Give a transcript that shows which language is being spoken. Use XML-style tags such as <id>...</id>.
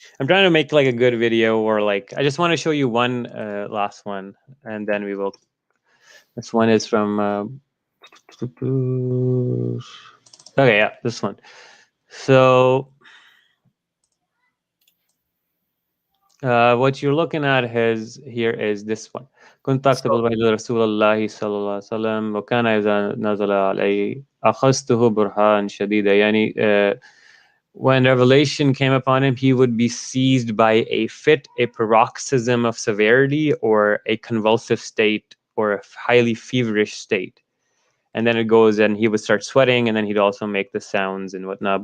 <en>I'm trying to make like a good video, or like I just want to show you one last one, and then we will. This one is from okay, yeah, this one. So what you're looking at here is this one.</en> <ar>كنت أكتب الوحيد رسول الله صلى الله عليه وسلم وكان إذا نزل عليه أخذته برهان شديدا.</ar> <en>يعني when revelation came upon him, he would be seized by a fit, a paroxysm of severity, or a convulsive state, or a highly feverish state. And then it goes, and he would start sweating, and then he'd also make the sounds and whatnot.</en>